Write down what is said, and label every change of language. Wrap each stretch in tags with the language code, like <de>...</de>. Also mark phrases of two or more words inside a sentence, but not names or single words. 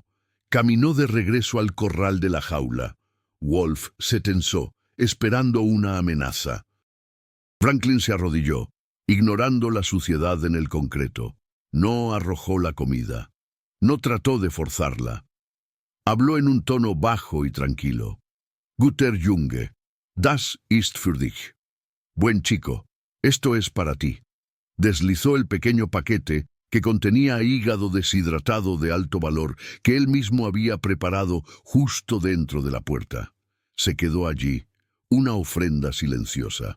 <es>Caminó de regreso al corral de la jaula. Wolf se tensó, esperando una amenaza. Franklin se arrodilló, ignorando la suciedad en el concreto. No arrojó la comida. No trató de forzarla. Habló en un tono bajo y tranquilo.</es> <de>Guter Junge. Das ist für dich.</de> <es>Buen chico, esto es para ti. Deslizó el pequeño paquete que contenía hígado deshidratado de alto valor que él mismo había preparado justo dentro de la puerta. Se quedó allí, una ofrenda silenciosa.</es>